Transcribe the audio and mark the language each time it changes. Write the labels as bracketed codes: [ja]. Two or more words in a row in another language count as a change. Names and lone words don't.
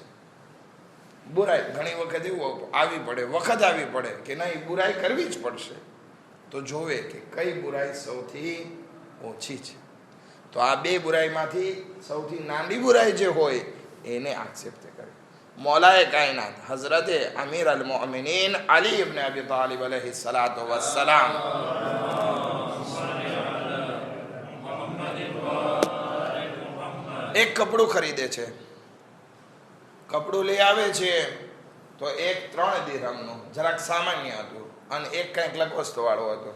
[gu] બુરાઈ ઘણી વખત એવું આવી પડે કે નહીં, બુરાઈ કરવી જ પડશે, તો જોવે કે કઈ બુરાઈ સૌથી ઓછી છે. તો આ બે બુરાઈમાંથી સૌથી નાની બુરાઈ જે હોય એને આક્ષેપ કરે. મૌલાએ કાયનાત હઝરતે અમીર અલ મોમિનીન અલી ઇબ્ન અબી તાલિબ [ar] عليه الصلاة والسلام [gu] એક કપડું ખરીદે છે, કપડું લઈ આવે છે તો એક 3 દિરહમનું જરાક સામાન્ય હતું અને એક કંઈક લકોસ્તવાળું હતું.